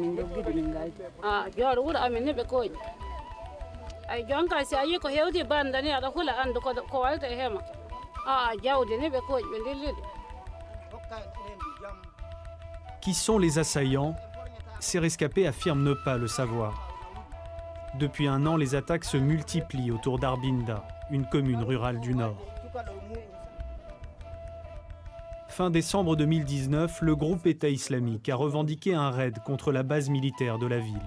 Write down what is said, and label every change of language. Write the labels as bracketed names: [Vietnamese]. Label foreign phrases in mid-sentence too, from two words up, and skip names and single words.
[Fula] min dogguide min gari jooɗo wuuro amin ni ɓe kooƴi ay jonka si a yi ko hewti banda ni aɗa hula andu ko walta e hema jawdi ni ɓe kooƴi ɓe dilliɗe. [French] Qui sont les assaillants? Ces rescapés affirment ne pas le savoir. Depuis un an, les attaques se multiplient autour d'Arbinda, une commune rurale du Nord. Fin décembre 2019, le groupe État islamique a revendiqué un raid contre la base militaire de la ville.